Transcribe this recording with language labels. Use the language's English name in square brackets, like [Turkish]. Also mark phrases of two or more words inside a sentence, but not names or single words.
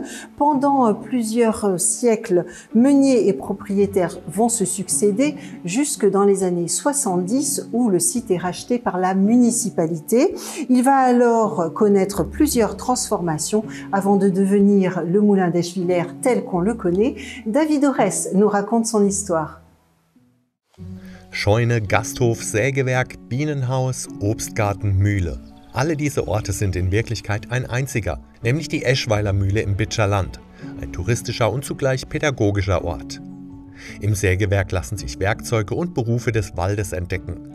[French] Pendant plusieurs siècles, meuniers et propriétaires vont se succéder jusque dans les années 70 où le site est racheté par la municipalité. Il va alors connaître plusieurs transformations avant de devenir le moulin d'Eschwiller tel qu'on le connaît. David Orès nous raconte son histoire. [German] Scheune, Gasthof, Sägewerk, Bienenhaus, Obstgarten, Mühle. Alle diese Orte sind in Wirklichkeit ein einziger, nämlich die Eschweiler Mühle im Bitscher Land, ein touristischer und zugleich pädagogischer Ort. Im Sägewerk lassen sich Werkzeuge und Berufe des Waldes entdecken.